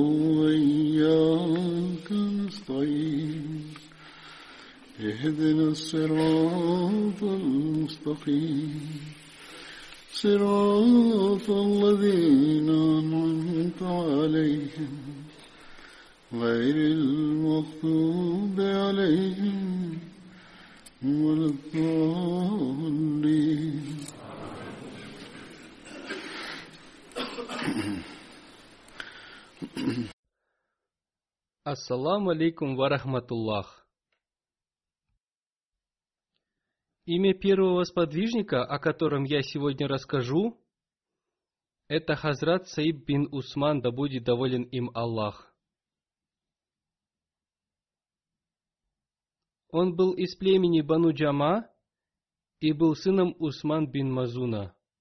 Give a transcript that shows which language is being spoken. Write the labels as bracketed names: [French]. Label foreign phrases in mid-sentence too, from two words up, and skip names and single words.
[Arabic] وإياك نستعين اهدنا الصراط المستقيم صراط الذين أنعمت عليهم غير المغضوب عليهم ولا الضالين. السلام عليكم ورحمة الله. [Russian] Имя первого сподвижника, о котором я сегодня расскажу, это Хазрат Саиб бин Усман, да будет доволен им Аллах. Он был из племени Бану Джама и был сыном Усман бин Мазуна.